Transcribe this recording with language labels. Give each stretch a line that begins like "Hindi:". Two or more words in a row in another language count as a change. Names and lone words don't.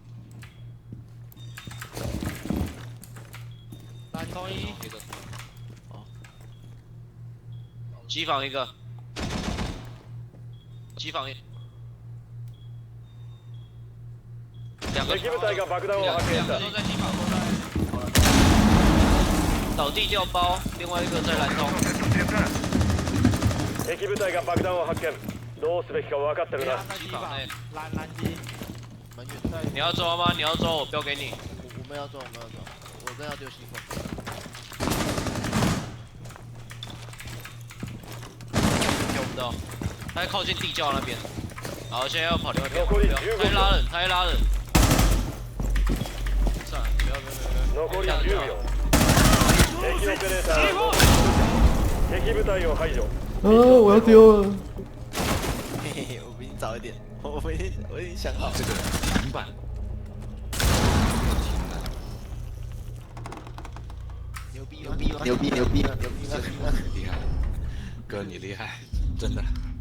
Chinese: 蓝通1。一个。哦。机房1个。机房1。2个。
Japanese: 敵部隊が爆弾を発見した
Chinese: 都在机房。倒地掉包，另外1个在蓝通。
Japanese: 敵部隊が爆弾を発見。どうすべきか分かってるな。
Chinese: 机房内。蓝机。蛮远的。你要抓吗？你要抓，我标给你。我们要抓，我正要丢西风。丢不到，他在靠近地窖那边。好，现在要跑另外一边。
Japanese: 残り
Chinese: 他 15 在拉人，他在拉人。算了，不要。
Japanese: 残り10秒。敵オペレーター。敵部隊を排除。
Chinese: 我要丢了。嘿嘿，我比你早一点，我已经想好了。这个停板。牛逼吗？牛逼吗？厉害，哥你厉害，真的。